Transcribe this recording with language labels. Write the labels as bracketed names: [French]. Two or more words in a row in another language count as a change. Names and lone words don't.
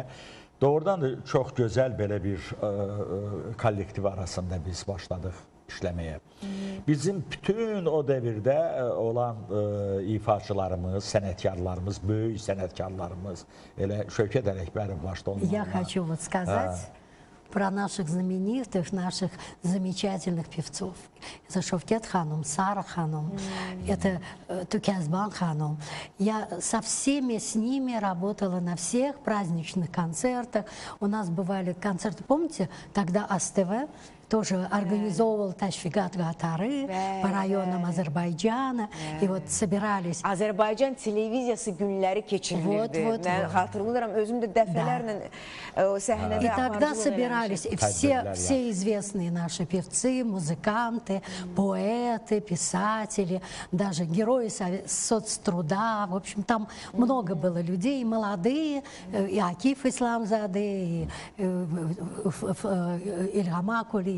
[Azerbaijani] Doğrudan da çox gözəl belə bir kollektiv arasında biz başladıq işləməyə. Bizim bütün o dövrdə olan ifaçılarımız, sənətkarlarımız, böyük sənətkarlarımız, elə Şövkət Ələkbərov başda olmalı. [Russian] Я хочу вот сказать про наших знаменитых, наших замечательных певцов. Это Шовкет Ханум, Сара Ханум, это Тукязбан Ханум. Я со всеми с ними работала на всех праздничных концертах. У нас бывали концерты, помните, тогда АСТВ тоже организовывал [Azerbaijani] Təşviqat qatarı [Russian] по районам Азербайджана. И вот собирались. [Azerbaijani] Azərbaycan televiziyası günləri keçirilirdi. Mən xatırlayıram, özüm də dəfələrlə o səhnədə [Russian] и тогда собирались и все известные наши певцы, музыканты, поэты, писатели, даже герои соцтруда. В общем, там много было людей, и молодые, и Акиф Исламзаде, и Ильгам Акулиева.